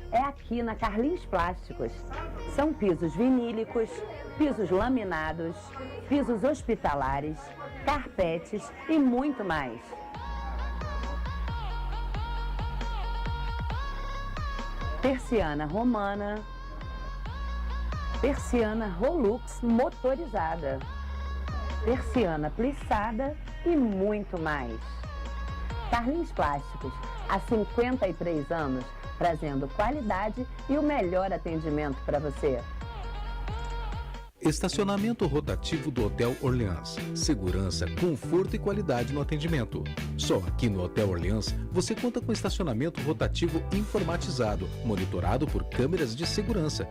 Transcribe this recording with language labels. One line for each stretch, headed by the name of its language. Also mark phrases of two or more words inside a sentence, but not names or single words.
Portuguese: é aqui na Carlins Plásticos. São pisos vinílicos, pisos laminados, pisos hospitalares, carpetes e muito mais. Persiana romana, persiana Rolux motorizada, persiana plissada e muito mais. Carlins Plásticos, há 53 anos, trazendo qualidade e o melhor atendimento para você. Estacionamento rotativo do Hotel Orleans. Segurança, conforto e qualidade no atendimento. Só aqui no Hotel Orleans você conta com estacionamento rotativo informatizado, monitorado por câmeras de segurança.